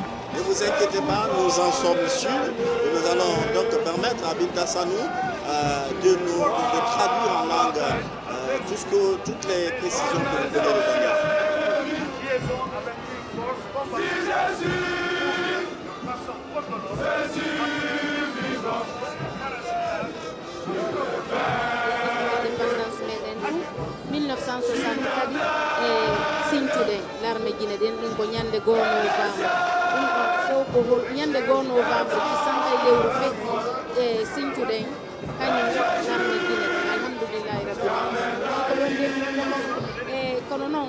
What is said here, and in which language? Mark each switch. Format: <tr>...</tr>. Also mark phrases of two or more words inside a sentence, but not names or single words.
<fr>Ne vous inquiétez pas, nous en sommes sûrs et nous allons donc permettre à Binta Sanou de traduire en langue toutes les précisions que vous venez de donner.</fr> <ff>Indépendance meɗen 1964 e Sinthiouɗe</ff> <fr>l'armée guinéenne</fr> <ff>ɗin ko ñande 2 novembre ɗum ɗo fof ko ñande 2 novembre ki sanka e lewru feƴƴi e Sinthiouɗe kañum</ff> <fr>l'armée guinéenne</fr> <ar>alhamdoulillahi rabbil alamin</ar> <ff>ko ɗon ndefnoɗo e kono noon</ff>